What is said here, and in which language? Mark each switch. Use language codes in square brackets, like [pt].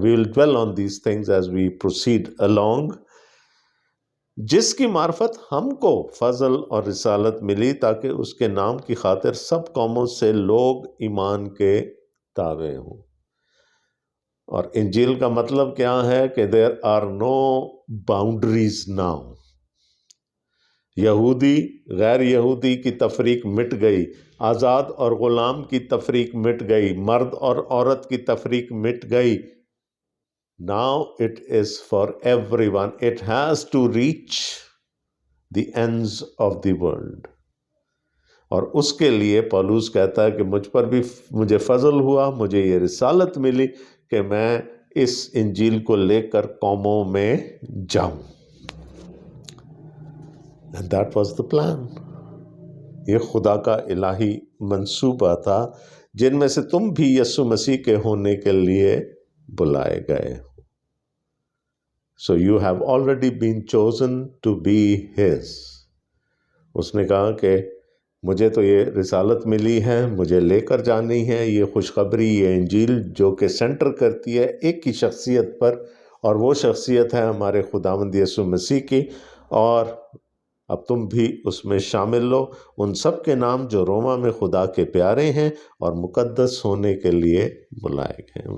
[en] We will dwell on these things as we proceed along. [ur] جس کی معرفت ہم کو فضل اور رسالت ملی تاکہ اس کے نام کی خاطر سب قوموں سے لوگ ایمان کے تابع ہوں. اور انجیل کا مطلب کیا ہے؟ کہ [en] there are no boundaries now. [ur] یہودی غیر یہودی کی تفریق مٹ گئی، آزاد اور غلام کی تفریق مٹ گئی، مرد اور عورت کی تفریق مٹ گئی. [en] Now it is for everyone. It has to reach the ends of the world. [ur] اور اس کے لیے پولس کہتا ہے کہ مجھ پر بھی مجھے فضل ہوا، مجھے یہ رسالت ملی کہ میں اس انجیل کو لے کر قوموں میں جاؤں. [en] And that was the plan. [ur] یہ خدا کا الہی منصوبہ تھا جن میں سے تم بھی یسوع مسیح کے ہونے کے لیے بلائے گئے ہو. [en] So you have already been chosen to be his. [ur] اس نے کہا کہ مجھے تو یہ رسالت ملی ہے، مجھے لے کر جانی ہے یہ خوشخبری، یہ انجیل جو کہ سینٹر کرتی ہے ایک ہی شخصیت پر، اور وہ شخصیت ہے ہمارے خداوند یسوع مسیح کی. اور اب تم بھی اس میں شامل لو، ان سب کے نام جو روما میں خدا کے پیارے ہیں اور مقدس ہونے کے لیے بلائے گئے.